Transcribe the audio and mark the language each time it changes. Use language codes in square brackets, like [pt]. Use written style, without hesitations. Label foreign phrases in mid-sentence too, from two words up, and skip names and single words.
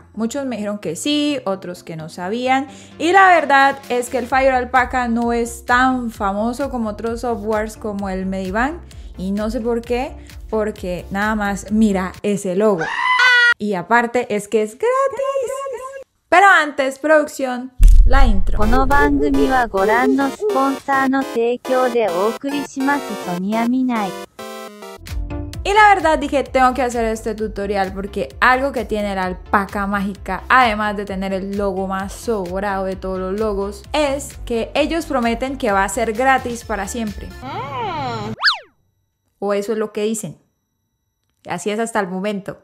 [es] Muchos me dijeron que sí, otros que no sabían. Y la verdad es que el Fire Alpaca no es tan famoso como otros softwares como el Medivan. Y no sé por qué, porque nada más mira ese logo. Y aparte es que es gratis. Pero antes, producción, la intro. [ja] この番組はご覧のスポンサーの提供でお送りします。ソニアミナイ。 [es] Y la verdad dije, tengo que hacer este tutorial porque algo que tiene la alpaca mágica, además de tener el logo más sobrado de todos los logos, es que ellos prometen que va a ser gratis para siempre. O eso es lo que dicen. Así es hasta el momento.